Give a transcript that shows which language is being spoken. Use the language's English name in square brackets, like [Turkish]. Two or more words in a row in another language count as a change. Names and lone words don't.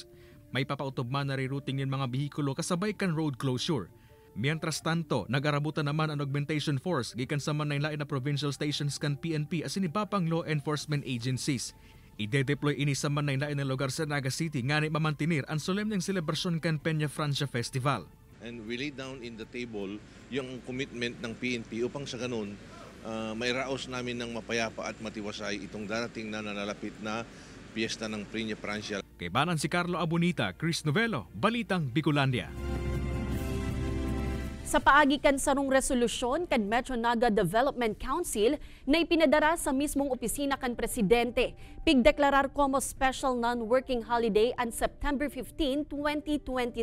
[Bikol] May papautob man na rerouting ng mga bihikulo kasabay kan [English] road closure. [Spanish] Mientras tanto, [Bikol] nag-arabutan naman ang [English] augmentation force [Bikol] gikan sa manaylain na provincial stations kan PNP asin ibapang [English] law enforcement agencies. [Bikol] Ide-deploy ini sa manaylain na lugar sa Naga City nga ni mamantinir ang solemneng selebrasyon kan Peña Francia Festival. [English] And we lay down in the table [Filipino] yung commitment ng PNP upang sa ganun may raos namin ng mapayapa at matiwasay itong darating na nalalapit na piyesta ng Peña Francia. [Bikol] Kay Banan si Carlo Abonita, Chris Novello, Balitang Bicolandia. Sa paagi kan sarong resolusyon kan Metro Naga Development Council na ipinadara sa mismong opisina kan Presidente, pigdeklarar como [English] special non-working holiday [Bikol] ang September 15, 2023.